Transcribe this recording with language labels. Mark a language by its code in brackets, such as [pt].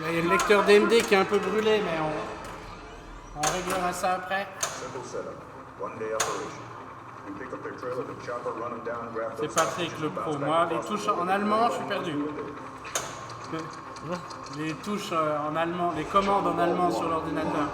[fr] lecteur DMD qui est un peu brûlé, mais on réglera ça après. [en] Simple setup. One day operation. You pick up their trailer, the chopper, run them down, grab [fr] C'est [en] those [fr] Patrick le pro. Moi, les touches en allemand, je suis perdu. Les touches en allemand, les commandes en allemand sur l'ordinateur.